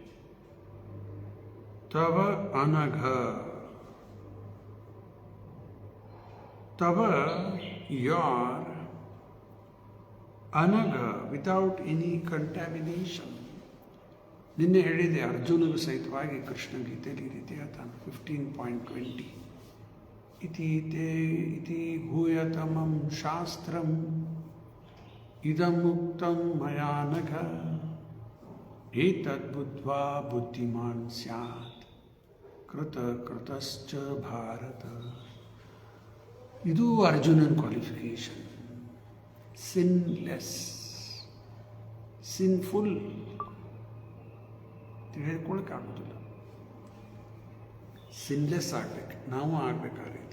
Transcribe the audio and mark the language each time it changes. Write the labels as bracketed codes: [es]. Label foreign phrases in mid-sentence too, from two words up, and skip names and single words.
[sa] ತವ ಅನಘ, ತವ ಯಾರ್ ಅನಘ [en] without any contamination. [kn] ನಿನ್ನೆ ಹೇಳಿದೆ, ಅರ್ಜುನಿಗೂ ಸಹಿತವಾಗಿ ಕೃಷ್ಣ ಗೀತೆಯಲ್ಲಿ ಈ ರೀತಿ ಹೇಳ್ತಾನೆ 15.20. [sa] ಇತಿ ಭೂಯತಮಂ ಶಾಸ್ತ್ರಂ ಇದಂ ಮುಕ್ತಂ ಮಯಾ ನಘ ಏತದ್ಬುದ್ಧ್ವಾ ಬುದ್ಧಿಮಾನ್ ಸ್ಯಾತ್ ಕೃತಶ್ಚ ಭಾರತ. [kn] ಇದು ಅರ್ಜುನನ್ ಕ್ವಾಲಿಫಿಕೇಶನ್. [en] sinless, sinful [kn] ಹೇಳ್ಕೊಳಕ್ಕಾಗೋದಿಲ್ಲ. ಸಿನ್ಲೆಸ್ ಆಗ್ಬೇಕು, ನಾವು ಆಗ್ಬೇಕು ಆ ರೀತಿ.